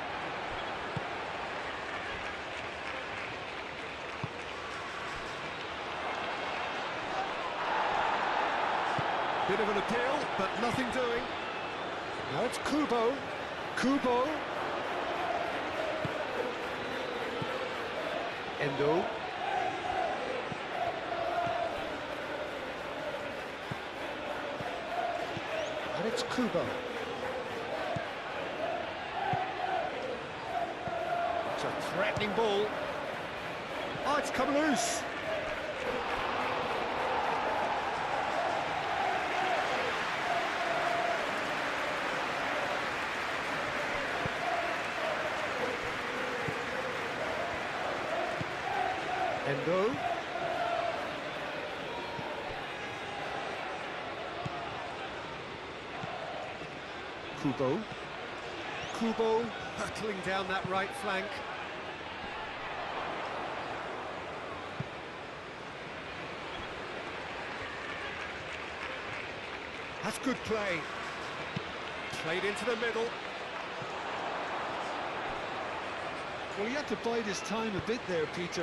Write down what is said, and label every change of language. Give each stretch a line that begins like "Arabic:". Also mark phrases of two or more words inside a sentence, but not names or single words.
English: Bit of an appeal, but nothing doing. Now it's Kubo. Kubo. Endo. And it's Kubo. It's a threatening ball. Oh, it's come loose. Endo. Kubo. Kubo hurtling down that right flank. That's good play. Played into the middle. Well, he had to bide his time a bit there, Peter.